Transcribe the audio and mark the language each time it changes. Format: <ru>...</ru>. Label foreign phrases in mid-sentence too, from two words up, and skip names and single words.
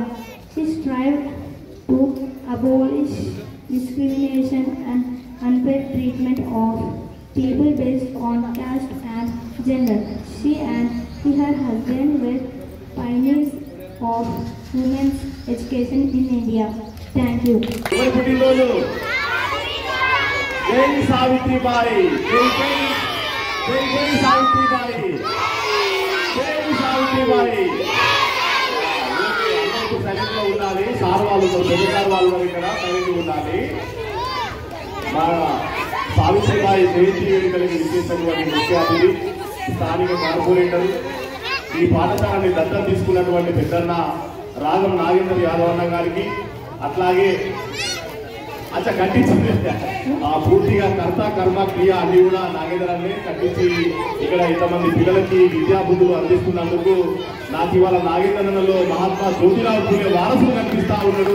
<en>She strived to abolish discrimination and unfair treatment of people based on caste and gender. She and her husband were pioneers of women's education in India. Thank you.</en> <mr>जय सावित्रीबाई, जय सावित्रीबाई, जय सावित्रीबाई.</mr> <te>అందరికీ సైలెంట్గా ఉండాలి. సార్ వాళ్ళు పెద్దసార్ వాళ్ళు ఇక్కడ సైలెంట్గా ఉండాలి. మా సావిత్రిబాయి జయంతి వేడుకలకు విశేషటువంటి ముఖ్య అతిథి స్థానిక కార్పొరేటర్, ఈ పాఠశాలని దత్తత తీసుకున్నటువంటి పెద్దన్న రాఘం నాగేందర్ యాదవ్ అన్న గారికి, అట్లాగే కట్టించింది పూర్తిగా కర్త కర్మ క్రియ అన్ని కూడా నాగేందర్ అన్నే కట్టించి ఇక్కడ ఇంతమంది పిల్లలకి విద్యాబుద్ధులు అందిస్తున్నందుకు నాకు ఇవాళ నాగేంద్రలో మహాత్మా జ్యోతిరావు పూలే వారసులు కనిపిస్తా ఉన్నాడు.</te>